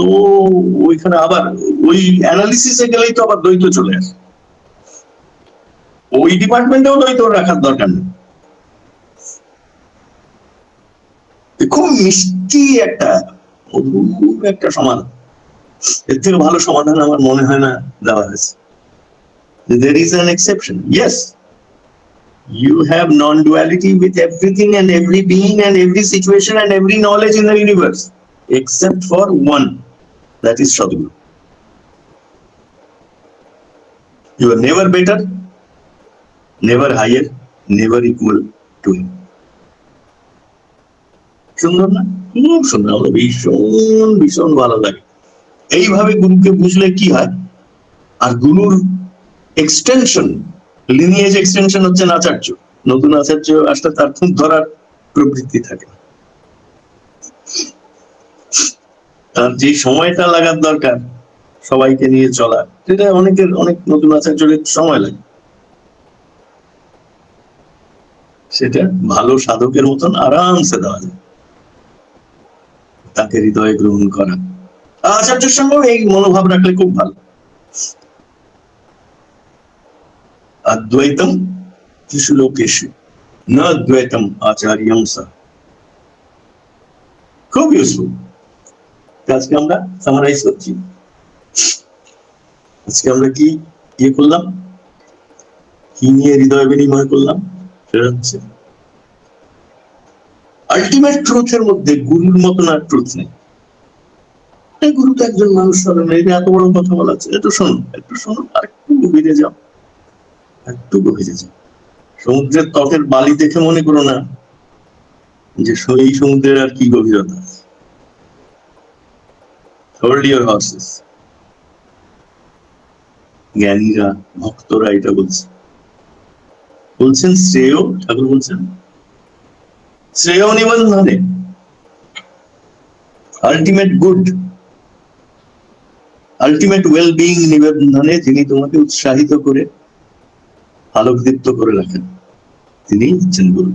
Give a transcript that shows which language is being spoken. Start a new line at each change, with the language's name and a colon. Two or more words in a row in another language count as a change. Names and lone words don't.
Bangla: ওইখানে আবার ওই অ্যানালিসিসে গেলেই তো আবার দ্বৈত চলে আসে। ওই ডিপার্টমেন্টেও দ্বৈত রাখার দরকার নেই। খুব মিষ্টি একটা মধুর একটা সমাধান, এর থেকে ভালো সমাধান আমার মনে হয় না দেওয়া হয়েছে।
English: There is an exception. Yes, you have non-duality with everything and every being and every situation and every knowledge in the universe, except for one, that is Sadhguru. You are never better, never higher, never equal to him.
Bangla: সুন্দর না? খুব সুন্দর, আমার ভীষণ ভীষণ ভালো লাগে। এইভাবে গুরুকে বুঝলে কি হয়, আর গুরুর এক্সটেনশন,
English: lineage extension
Bangla: হচ্ছেন আচার্য। নতুন আচার্য আসলে তার খুব ধরার প্রবৃত্তি থাকে, তার যে সময়টা লাগার দরকার সবাইকে নিয়ে চলা, সেটা অনেকের, অনেক নতুন আচার্যের সময় লাগে। সেটা ভালো সাধকের মতন আরামসে দেওয়া যায়, তাকে হৃদয়ে গ্রহণ করা। আচার্যের সঙ্গেও এই মনোভাব রাখলে খুব ভালো।
Sanskrit: अद्वैतम किसु लोकेशु न अद्वैतम आचार्यम सा।
Bangla: খুব ইউজফুল। আজকে আমরা সামারাইজ করছি। আজকে আমরা কি করলাম, কি নিয়ে হৃদয় বিনিময় করলাম, সেটা হচ্ছে
English: ultimate truth
Bangla: মধ্যে গুরুর মতন আর ট্রুথ নেই। গুরু তো একজন মানুষ, এত বড় কথা বলা আছে, একটু শোনো, আর একটু গভীরে যাও, একটু গভীরে যাও। সমুদ্রের তটের বালি দেখে মনে করো না যে এই সমুদ্রের আর কি গভীরতা আছে।
English: Hold your horses.
Bangla: জ্ঞানীরা, ভক্তরা এটা বলছেন শ্রেয়, ঠাকুর বলছেন শ্রেয় নিবন্ধনে,
English: ultimate good, ultimate well being
Bangla: নিবন্ধনে যিনি তোমাকে উৎসাহিত করে আলোকদীপ্ত করে রাখেন, তিনি হচ্ছেন গুরু।